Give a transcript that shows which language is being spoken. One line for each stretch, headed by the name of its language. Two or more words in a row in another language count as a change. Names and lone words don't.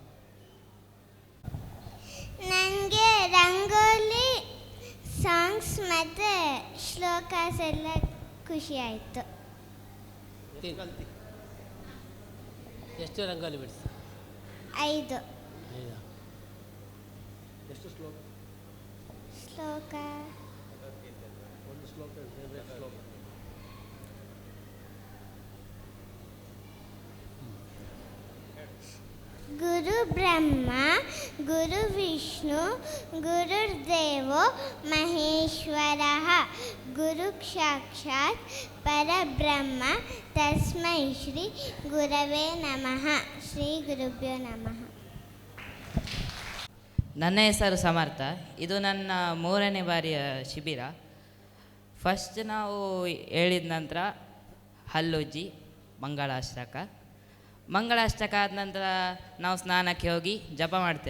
Kannada: ನನಗೆ ರಂಗೋಲಿ, ಸಾಂಗ್ಸ್ ಮತ್ತು ಶ್ಲೋಕಾಸ್ ಎಲ್ಲ ಖುಷಿ ಆಯಿತು. ಎಷ್ಟು ರಂಗೋಲಿ ಬಿಡಿಸಿ? 5. ಎಷ್ಟು ಶ್ಲೋಕ? ಒಂದು ಶ್ಲೋಕ ಫೇವ್ರೆಟ್ ಶ್ಲೋಕ.
Sanskrit: ಗುರು ಬ್ರಹ್ಮ ಗುರು ವಿಷ್ಣು ಗುರುರ್ದೇವೋ ಮಹೇಶ್ವರಃ ಗುರು ಸಾಕ್ಷಾತ್ ಪರಬ್ರಹ್ಮ ತಸ್ಮೈ ಶ್ರೀ ಗುರವೇ ನಮಃ. ಶ್ರೀ ಗುರುಭ್ಯೋ ನಮಃ.
Kannada: ನನ್ನ ಹೆಸರು ಸಮರ್ಥ. ಇದು ನನ್ನ 3ನೇ ಬಾರಿಯ ಶಿಬಿರ. ಫಸ್ಟ್ ನಾವು ಹೇಳಿದ ನಂತರ ಹಲ್ಲುಜ್ಜಿ ಮಂಗಳಾಷ್ಟಕ ಆದ ನಂತರ ನಾವು ಸ್ನಾನಕ್ಕೆ ಹೋಗಿ ಜಪ ಮಾಡ್ತೇವೆ.